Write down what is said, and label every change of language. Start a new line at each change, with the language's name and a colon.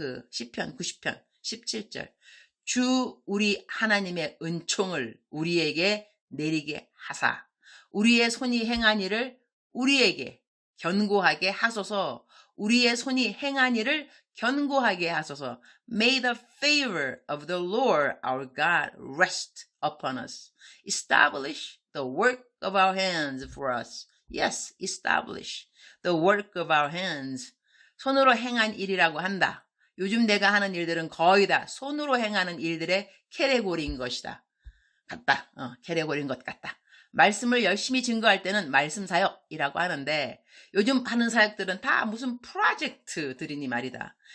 Korean: 시편 90편 17절. 주 우리 하나님의 은총을 우리에게 내리게 하사 우리의 손이 행한 일을 우리에게 견고하게 하소서. 우리의 손이 행한 일을 견고하게 하소서.
English: May the favor of the Lord our God rest upon us. Establish the work of our hands for us. Yes, establish the work of our hands.
Korean: 손으로 행한 일이라고 한다. 요즘 내가 하는 일들은 거의 다 손으로 행하는 일들의 캐레고리인 것이다. 같다. 캐레고리인 것 같다. 말씀을 열심히 증거할 때는 말씀 사역이라고 하는데 요즘 하는 사역들은 다 무슨 프로젝트들이니 말이다.